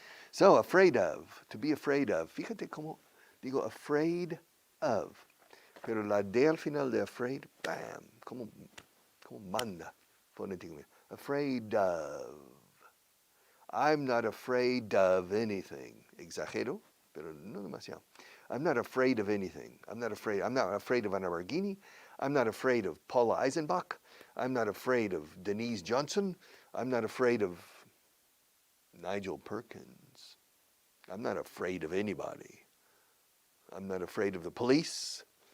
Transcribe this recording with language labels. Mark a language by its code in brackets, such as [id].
[en] So, afraid of, to be afraid of. [es] Fíjate cómo digo afraid of. Pero la D al final de afraid, bam, como manda fonéticamente. [en] Afraid of. I'm not afraid of anything. [es] Exagero, pero no demasiado. [en] I'm not afraid of anything. I'm not afraid of a Lamborghini. I'm not afraid of Paula Eisenbach. I'm not afraid of Denise Johnson. I'm not afraid of Nigel Perkins. I'm not afraid of anybody. I'm not afraid of the police.